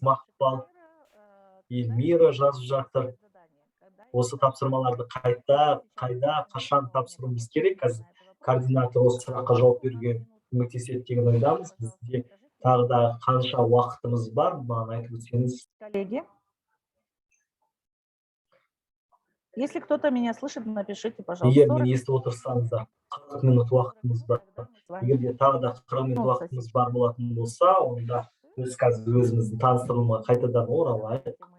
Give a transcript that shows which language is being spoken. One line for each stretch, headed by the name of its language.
Kazakh: Мақпал, Эльмира жазып жатыр. Осы тапсырмаларды қайда, қашан тапсыруымыз керек? Қазір координатор осы сұраққа жауап беруге көмектеседі деген ойдамыз. Бізде тағы да қанша уақытымыз бар, маған айтып өтсеңіз.
Russian: Коллеги, если кто-то меня слышит, напишите, пожалуйста.
Kazakh: Егер мені естіп отырсаңыздар, 40 минут уақытымыз бар. Егер де тағы да 40 минут уақытымыз бар болатын болса, онда біз қазір өзіміздің таныстырылымға қайтадан оралайық.